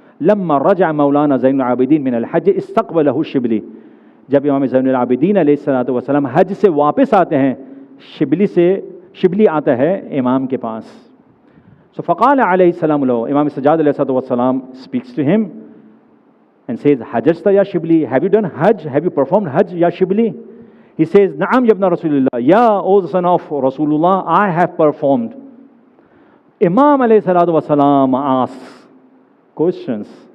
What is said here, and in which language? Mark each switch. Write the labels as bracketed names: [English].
[Arabic] لما رجع مولانا زين العابدين من الحج استقبله الشبلی. [Hindi] जब इमाम ज़ैनुल आबिदीन अलैहिस्सलातु वस्सलाम हज से वापस आते हैं, शिबली आता है इमाम के पास. [English] So [Arabic] फ़क़ाल अलैहिस्सलाम lahu, [English] Imam Sajjad अलैहिस्सलातु वस्सलाम speaks to him and says, [Arabic] Hajjta ya Shibli, [English] have you done Hajj? Have you performed Hajj, ya Shibli? He says, [Arabic] Na'am yabna Rasulullah, [English] ya O son of Rasulullah, I have performed. Imam alaihissalatu wasalam asks questions.